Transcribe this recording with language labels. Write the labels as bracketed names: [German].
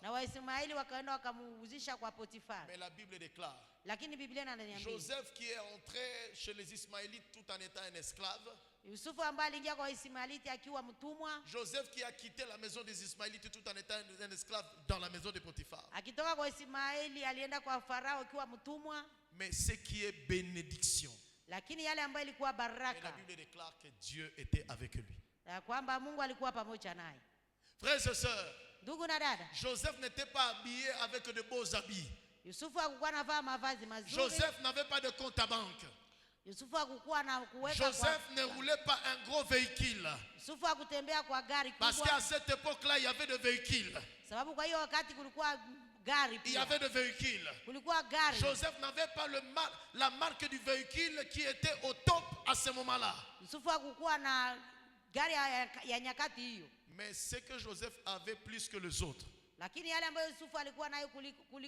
[Swahili] na Waismaeli wakaenda wakamuuzisha kwa Potiphar. [French] Mais la Bible déclare, [Swahili] lakini Biblia inaniambia [French] Joseph qui est entré chez les Ismaélites tout en étant un esclave, [Swahili] Yusufu ambaye aliingia kwa Ismaeliti akiwa mtumwa, [French] Joseph qui a quitté la maison des Ismaélites tout en étant un esclave dans la maison de Potiphar. [Swahili] akitoka kwa Ismaeli alienda kwa Farao akiwa mtumwa. [French] Mais ce qui est bénédiction, [Swahili] lakini yale ambayo ilikuwa baraka, [French] la Bible déclare que Dieu était avec lui. [Swahili] kwamba Mungu alikuwa pamoja naye. [French] Frères et sœurs, [Swahili] ndugu na dada, [French] Joseph n'était pas habillé avec de beaux habits. [Swahili] Yusufu hakuwa anavaa mavazi mazuri. [French] Joseph n'avait pas de compte à banque. [Swahili] Yusufu hakuwa na kuweka. [French] Joseph ne roulait pas un gros véhicule. [Swahili] Yusufu hakutembea kwa gari kubwa. [French] Parce qu'à cette époque-là, il y avait des véhicules. [Swahili] Sababu kwa hiyo wakati kulikuwa gari pia. [French] Il y avait des véhicules. [Swahili] Kulikuwa gari. [French] Joseph n'avait pas la marque du véhicule qui était au top à ce moment-là. [Swahili] Yusufu hakuwa na gari ya nyakati hiyo. [French] Mais ce que Joseph avait plus que les autres, [Swahili] lakini yale ambayo Yusufu alikuwa nayo kuliko wengine,